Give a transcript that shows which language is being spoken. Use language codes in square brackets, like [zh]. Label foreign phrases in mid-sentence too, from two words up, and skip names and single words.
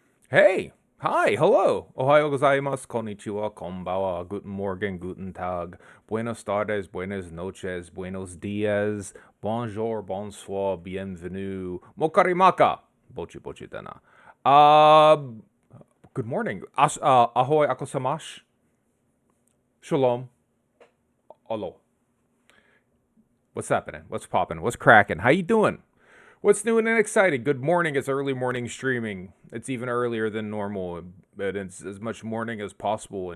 [en] Hey, hi, hello. [ja] おはようございます、こんにちは、こんばんは, [de] guten morgen, guten tag, [es] buenos tardes, buenas noches, buenos dias, [fr] bonjour, bonsoir, bienvenue, [ja] もうかりまっか、ぼちぼちだな. [en] Uh, Good morning. Ahoy akosamash, shalom, alo. What's happening? What's popping? What's cracking? How you doing? What's new and exciting? Good morning. It's early morning streaming. It's even earlier than normal, but it's as much morning as possible.